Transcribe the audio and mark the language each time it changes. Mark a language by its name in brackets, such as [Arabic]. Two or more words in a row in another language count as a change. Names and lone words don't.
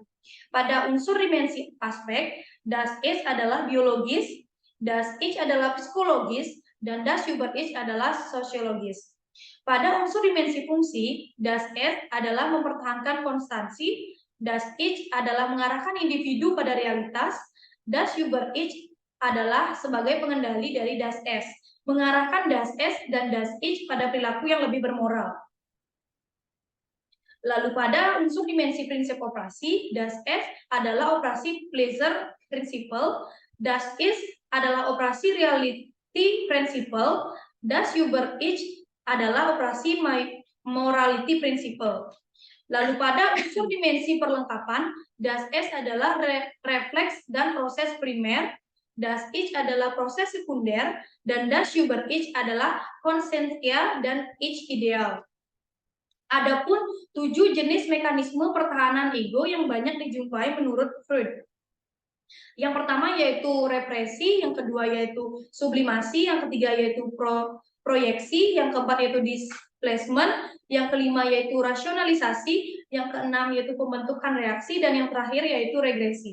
[Indonesian] Pada unsur dimensi aspek, [German] Das Ich [Indonesian] adalah biologis, [German] Das Ich [Indonesian] adalah psikologis, dan [German] Das Über-Ich [Indonesian] adalah sosiologis. Pada unsur dimensi fungsi, [German] Das Es [Indonesian] adalah mempertahankan konstansi, [German] Das Ich [Indonesian] adalah mengarahkan individu pada realitas, [German] Das Über-Ich [Indonesian] adalah sebagai pengendali dari [German] Das Es, [Indonesian] mengarahkan [German] das es [Indonesian] dan [German] das ich [Indonesian] pada perilaku yang lebih bermoral. Lalu pada unsur dimensi prinsip operasi, [German] das es [Indonesian] adalah operasi [English] pleasure principle, [German] das ich [Indonesian] adalah operasi [English] reality principle, [German] das über ich [Indonesian] adalah operasi [English] morality principle. [Indonesian] Lalu pada unsur dimensi perlengkapan, [German] das es [Indonesian] adalah refleks dan proses primer, [German] das ich [Indonesian] adalah proses sekunder, dan [German] das über ich [Indonesian] adalah konsensia dan [German] ich ideal. [Indonesian] Adapun 7 jenis mekanisme pertahanan ego yang banyak dijumpai menurut Freud. Yang pertama yaitu represi, yang kedua yaitu sublimasi, yang ketiga yaitu proyeksi, yang keempat yaitu displacement, yang kelima yaitu rasionalisasi, yang keenam yaitu pembentukan reaksi, dan yang terakhir yaitu regresi.